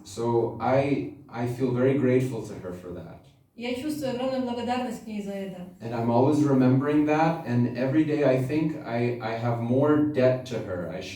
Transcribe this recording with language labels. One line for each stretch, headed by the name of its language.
English: So I feel very grateful to her for that.
Russian: Я чувствую огромную благодарность к ней за это.
English: And I'm always remembering that, and every day I think I have more debt to her.